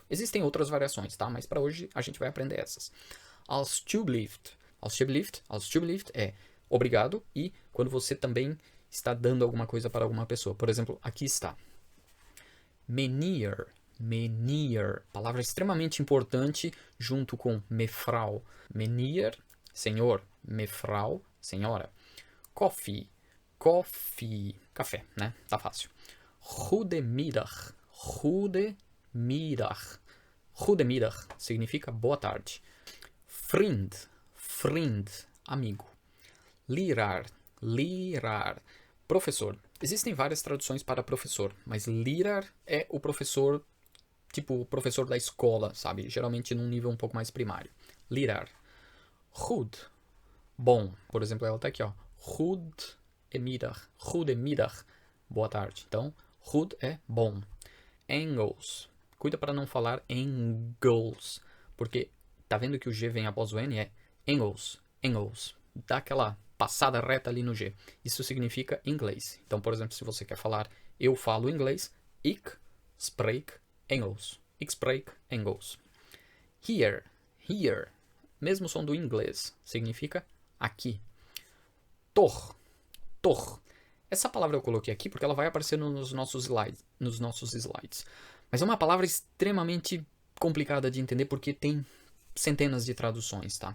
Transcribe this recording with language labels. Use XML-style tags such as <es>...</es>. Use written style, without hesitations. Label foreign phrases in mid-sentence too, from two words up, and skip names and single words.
<pt>Existem outras variações, tá? Mas para hoje a gente vai aprender essas.</pt> <nl>Alsjeblieft. Alsjeblieft.</nl> <pt>Alsjeblieft é obrigado e quando você também está dando alguma coisa para alguma pessoa. Por exemplo, aqui está.</pt> <nl>Meneer. Meneer.</nl> <pt>Palavra extremamente importante junto com mevrouw. Meneer, senhor. Mevrouw, senhora.</pt> <nl>Koffie. Koffie.</nl> <pt>Café, né? Tá fácil.</pt> <nl>Goedemiddag. Goedemiddag.</nl> <pt>Goedemiddag significa boa tarde.</pt> <nl>Vriend. Vriend. Amigo. Leraar. Leraar.</nl> <pt>Professor. Existem várias traduções para professor, mas leraar é o professor, tipo o professor da escola, sabe? Geralmente num nível um pouco mais primário.</pt> <nl>Leraar. Goed.</nl> <pt>Bom. Por exemplo, ela tá aqui, ó.</pt> <nl>Goedemiddag. Goedemiddag.</nl> <pt>Boa tarde. Então, goed é bom. Engels. Cuida para não falar Engels, porque tá vendo que o G vem após o N? É Engels. Engels. Dá aquela passada reta ali no G. Isso significa inglês. Então, por exemplo, se você quer falar eu falo inglês,</pt> <nl>ik spreek Engels. Ik spreek Engels. Here. Here.</nl> <pt>Mesmo som do inglês. Significa aqui.</pt> <nl>Toch. Toch.</nl> <pt>Essa palavra eu coloquei aqui porque ela vai aparecer nos nossos slides. Mas é uma palavra extremamente complicada de entender porque tem centenas de traduções, tá?</pt>